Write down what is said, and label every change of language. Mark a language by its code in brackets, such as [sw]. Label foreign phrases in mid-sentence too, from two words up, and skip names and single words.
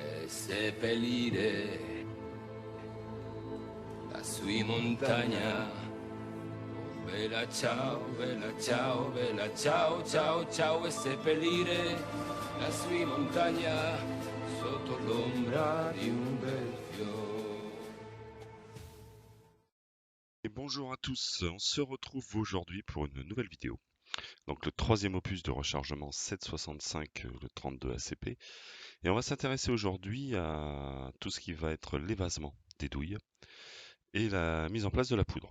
[it] seppellire la sua montagna. Oh, bella ciao, bella ciao, bella ciao, ciao, ciao, e seppellire la sua montagna sotto l'ombra di un bel fiore. [fr] Et bonjour à tous, on se retrouve aujourd'hui pour une nouvelle vidéo. Donc le troisième opus de rechargement 765, le 32 ACP. Et on va s'intéresser aujourd'hui à tout ce qui va être l'évasement des douilles et la mise en place de la poudre.